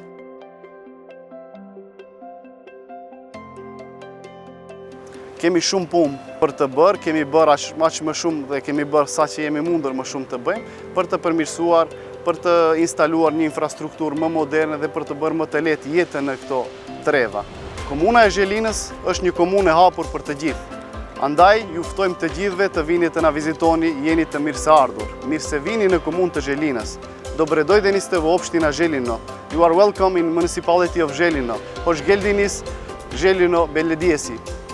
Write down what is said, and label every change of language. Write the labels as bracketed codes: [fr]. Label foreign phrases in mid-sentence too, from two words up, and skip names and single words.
[sq] Kemi shumë punë për të bërë, kemi bërë aq më shumë dhe kemi bërë sa që jemi mundur më shumë të bëjmë, për të përmirësuar, për të instaluar një infrastrukturë më moderne dhe për të bërë më të lehtë jetën në këto treva. Komuna e Zhelinës është një komunë e hapur për të gjithë. Andaj, ju ftojmë të gjithëve të vini të na vizitoni, jeni të mirë se ardhur. Mirë se vini në komunë të Zhelinës. [mk] Добре дојдени сте в општина Жељино. [en] You are welcome in municipality of Željino. [tr] Hoş geldiniz Željino Belediyesi.